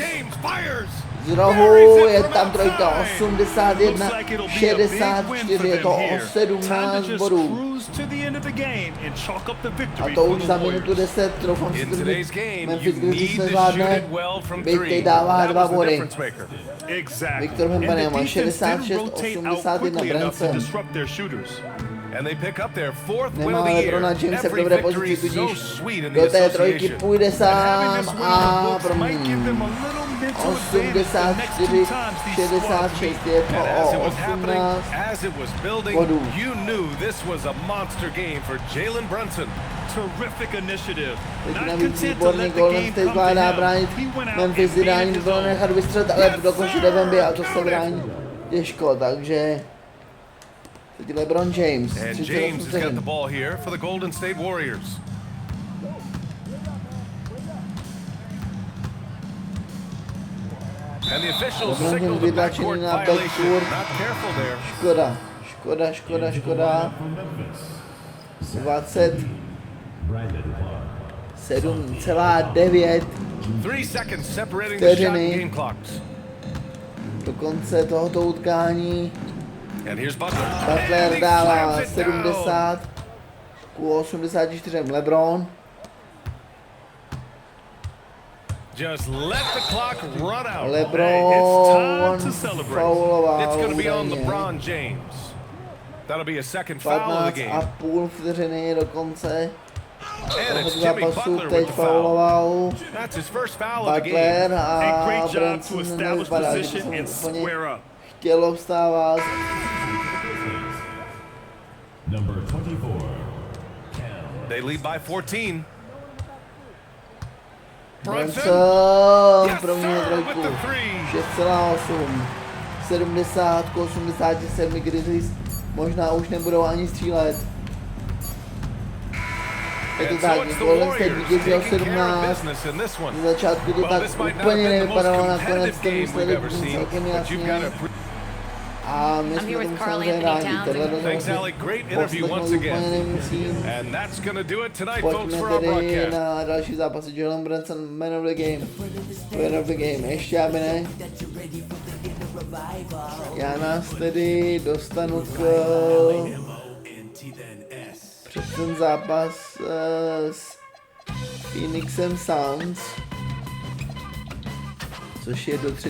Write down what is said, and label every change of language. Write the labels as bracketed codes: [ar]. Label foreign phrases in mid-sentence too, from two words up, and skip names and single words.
[en] James fires. [cs] z rohu je tam trojka, 81, 64, je to o 17 bodů. A to už za minutu 10, troufám si [en] In to today's [cs] říct, [en] game, Memphis you Grizzlies need to shoot [cs] nezvládne, [en] it well from [cs] byť [en] three. [cs] teď dává [en] That [cs] 2 [en] was the [cs] body. [en] difference maker. Viktor Wembanyama, 66-81, Branson. And they pick up their fourth win [cs] Nemá [en] of the [cs] Lebrona [en] year. [cs] Jamesa v [en] Every [cs] dobré [en] victory [cs] pozici, [en] is so [cs] tudíž [en] sweet in the [cs] do té trojky [en] association. [cs] půjde [en] And having [cs] sám [en] this win in the [cs] a [en] books might give them [cs] promění. [en] a little mental advantage the next two times these squads meet. And as it was happening, as it was building, you knew this was a monster game for Jalen Brunson. Terrific initiative. [cs] Teď [en] Not [cs] navíc [en] content to [cs] výborný [en] let the [cs] Golden [en] game [cs] State [en] come to [cs] zvládá [en] him. [cs] bránit [en] He went out [cs] Memphis, [en] and [cs] ideální [en] beat his [cs] bylo [en] own. [cs] nechat vystřelit, ale dokončit Wemby a to se brání těžko, takže teď LeBron James, [en] And [cs] 38 [en] James has got the [cs] vteřin. [en] ball here for the Golden State Warriors. And the officials [cs] LeBron [en] signaled [cs] James [en] the backcourt [cs] vytlačený na [en] violation. [cs] backcourt. [en] Not careful there. [cs] Škoda. 27,9 [en] 3 seconds separating the shot [cs] vteřiny [en] and game clocks. [cs] do konce tohoto utkání. [en] And here's Butler. And [cs] Butler [en] he [cs] dává [en] slams it down. [cs] 70 ku 84 LeBron. [en] Just let the clock run out. [cs] LeBron fauloval [en] It's going to be on [cs] údajně. [en] LeBron James. That'll be a second foul of the game. [cs] 15,5 vteřiny do konce [en] And it's [cs] tohoto [en] Jimmy [cs] zápasu. [en] Butler [cs] Teď [en] with the foul. [cs] fauloval [en] That's his first foul of the game. [cs] Butler [en] A [cs] a [en] great job to [cs] Brunson [en] establish [cs] nevypadá, že [en] position [cs] by [en] and [cs] se mu úplně [en] square up. [cs] chtělo vstávat. [en] Number 24. They lead by 14. Brunson. [cs] Brunson [en] Yes, [cs] pro mě [en] sir, [cs] trojku. [en] with the three. [cs] 6,8. 70 k 87 Grizzlies. Možná už nebudou ani střílet. Je to [en] And so [cs] tak, [en] it's the Golden State Warriors [cs] vítězí o [en] taking care of [cs] 17. [en] business in this one. [cs] Na začátku to [en] Well, [cs] tak [en] this might not [cs] úplně [en] have been the most [cs] nevypadalo, nakonec [en] competitive [cs] ten [en] game we've [cs] výsledek [en] ever [cs] byl [en] seen, [cs] celkem [en] but you've got [cs] jasný. [en] to [cs] A my [en] I'm [cs] jsme [en] here [cs] tomu [en] with Karl [cs] samozřejmě [en] Anthony [cs] rádi. [en] Towns [cs] Tenhle [en] and- [cs] rozhovor [en] Thanks, [cs] si [en] Ali. Great interview [cs] poslechnout [en] once [cs] úplně [en] again. [cs] nemusím. [en] And that's going to do it tonight, folks, [cs] Pojďme [en] for our [cs] tedy [en] broadcast. [cs] na další zápasy. [en] Jalen Brunson, man of the game. Man of the game, [cs] ještě aby ne. Já nás tedy dostanu k před ten zápas s Phoenixem Suns, což je do 3.